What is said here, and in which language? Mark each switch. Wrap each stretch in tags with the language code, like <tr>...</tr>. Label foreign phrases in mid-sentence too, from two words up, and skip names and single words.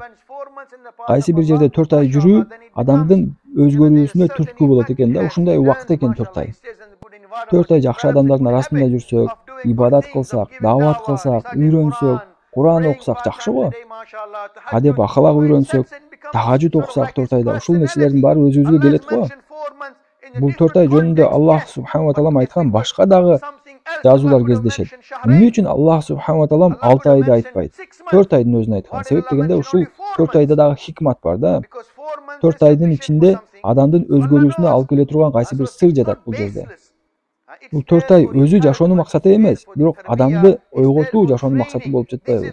<ky>Кайсы бир жерде 4 ай жүрүү адамдын өзгөрүүсүнө түрткү болот экен да, ушундай убакыт экен 4 ай. 4 ай жакшы адамдардын арасында жүрсөк, ибадат кылсак, дават кылсак, үйрөнсөк, Куран окусак жакшы го. Адеп ахлак үйрөнсөк, тахажжуд окусак 4 айда ушул нерселердин баары өзүбүзгө келет го. Бул 4 ай жөнүндө Аллах</ky> <ar>سبحانه وتعالى</ar> <ky>айткан башка дагы жазуулар кездешет. Эмне үчүн Аллах</ky> <ar>سبحانه وتعالى</ar> <ky>6 айды айтпайт? 4 айдын өзүн айткан. Себеп дегенде ушул 4 айда дагы хикмат бар да. 4 айдын ичинде адамдын өзгөрүүсүнө алып келе турган кайсы бир сыр жатат бул жерде. Бул 4 ай өзү жашоонун максаты эмес, бирок адамды ойготуу жашоонун максаты болуп жатпайбы?</ky>